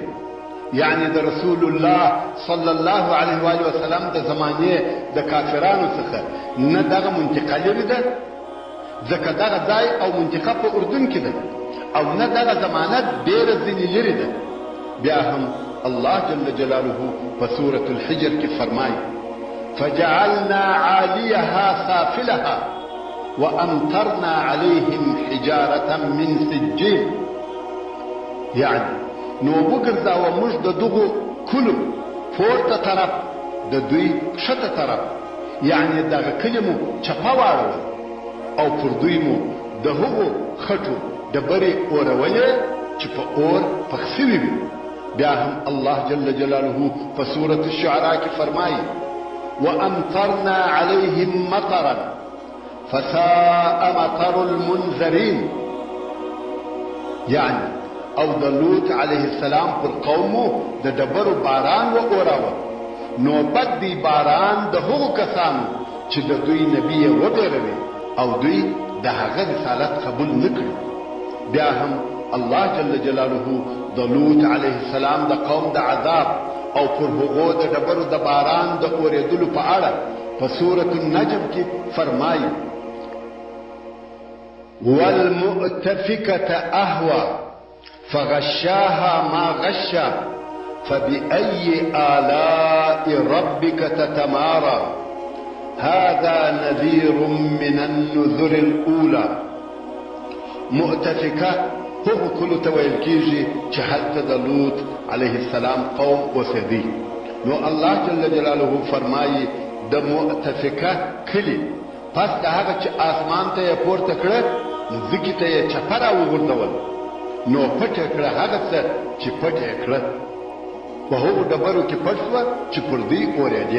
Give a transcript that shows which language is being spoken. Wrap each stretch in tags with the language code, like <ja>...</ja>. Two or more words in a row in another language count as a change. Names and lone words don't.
<ps>یعنی د رسول الله صلی الله علیه و وسلم د زمانې د کافرانو څخه نه دغه منطقه لرې ده، ځکه دغه ځای او منطقه په اردن کې ده، او نه دغه زمانه ډېره ځینې لرې ده. بیا هم الله جل جلاله په سورة الحجر کې فرمایي</ps> <ar>فجعلنا عاليها سافلها وأمطرنا عليهم حجارة من سجيل.</ar> <ps>يعني نو وګرځاوه موږ د دغو کلو پورته طرف د دوی کښته طرف، یعنی دغه کلي مو چپه واړوه او پر دوی مو د هغو خټو ډبرې اورولې چې په اور پخ سوي وي. بیا هم الله جل جلاله په سورة الشعراء کې فرمایي</ps> <ar>وأمطرنا عليهم مطرا فساء مطر المنذرين.</ar> <ps>يعني او د لوط علیه السلام پر قومو د ډبرو باران و اوراوه، نو بد دی باران د هغو کسانو چې د دوی نبی یې وبېروي او دوی د هغه رسالت قبول نه کړي. بیا هم الله جل جلاله د لوط علیه السلام د قوم د عذاب او پر هغو د ډبرو د باران د اورېدلو په اړه په سورة النجم کې فرمایي</ps> <ar>والمؤتفكة أهوى فغشاها ما غشا فبأي آلاء ربك تتمارى هذا نذير من النذر الأولى.</ar> <ps>مؤتفكة هو كل تويل كيجي چې هلته د لوط علیه السلام قوم اوسېدی. نو الله جل جلاله فرمایي د مؤتفکه کلی پس د هغه چې آسمان ته یې پورته کړه ځمکې ته یې چپه راوغورځول، نو پټ یې کړه هغه څه چې پټ یې کړه، په هغو ډبرو کې پټ شوه چې پر دوی اورېدې.</ps>